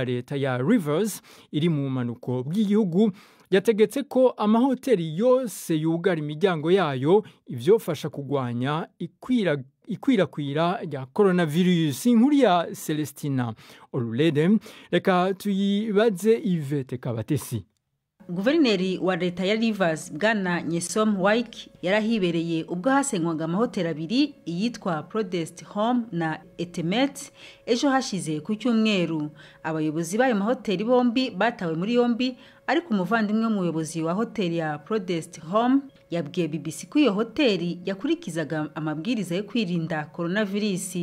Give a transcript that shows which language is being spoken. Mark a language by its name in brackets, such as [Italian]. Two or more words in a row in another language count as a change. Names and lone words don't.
[Rundi] Leta ya Rivers iri mu manuko bw'igihugu yategetse ko amahoteli yose yugara imiryango yayo, ivyofasha kugwanya ikwirakwira rya coronavirus. Inkuru ya Celestina Olulede, reka tuyibaze Yvette Kabatesi. [Kinyarwanda] Guverineri wa leta ya Rivers Bwana Nyesom Wike yarahibereye ubwo hasenywaga amahoteli 2 iyitwa Prodest Home na Etemet ejo hashize ku cyumweru. Abayobozi b'ayo mahoteli bombi batawe muri yombi, ariko umuvandimwe w'umuyobozi wa hoteli ya Prodest Home yabwiye BBC ko iyo hoteli yakurikizaga amabwiriza yo kwirinda coronavirus.